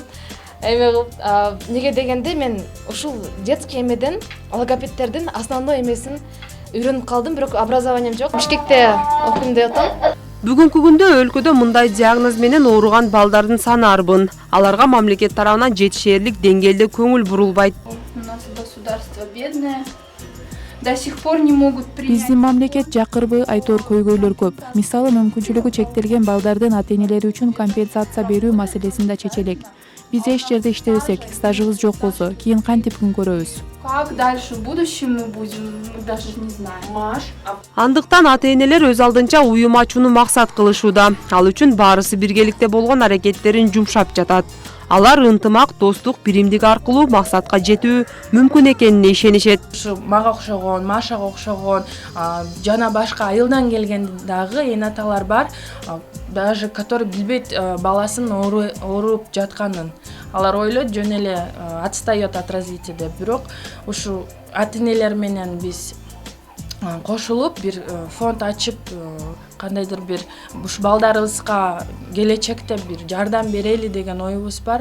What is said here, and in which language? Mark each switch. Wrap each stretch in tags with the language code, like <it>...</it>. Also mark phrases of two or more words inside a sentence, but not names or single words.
<ky>Эме кылып, неге дегенде мен ушул детский эмеден, логопедтердин основной эмесин үйрөнүп калдым, бирок образованием жок. Бишкекте окуйм деп атам. Бүгүнкү күндө өлкөдө мындай диагноз менен ооруган балдардын саны арбын. Аларга мамлекет тарабынан жетишээрлик деңгээлде көңүл бурулбайт.</ky> <ru>У нас государство бедное. До сих пор не могут принять.</ru> <ky>Биздин мамлекет жакырбы, айтор көйгөйлөр көп. Мисалы, мүмкүнчүлүгү чектелген балдардын ата-энелери үчүн компенсация берүү маселесин да чечелек. Биз эч жерде иштебесек, стажыбыз жок болсо, кийин кантип күн көрөбүз?</ky> <ru>Как дальше в будущем мы будем, мы даже не знаем.</ru> <ky>Андыктан ата-энелер өз алдынча уюм ачууну максат кылышууда. Ал үчүн баарысы биргеликте болгон аракеттерин жумшап жатат. Алар ынтымак, достук, биримдик аркылуу максатка жетүү мүмкүн экенине ишенишет. Ушу мага окшогон, Машага окшогон, жана башка айылдан келген дагы энаталар бар,</ky> <ru>даже который</ru> <ky>билбейт баласын ооруп жатканын. Алар ойлойт жөн эле</ky> <ru>отстаёт от развития</ru> <ky>деп. Бирок ушу ата-энелер менен биз кошулуп бир фонд ачып, кандайдыр бир ушу балдарыбызга келечекте бир жардам берели деген оюбуз бар.</ky>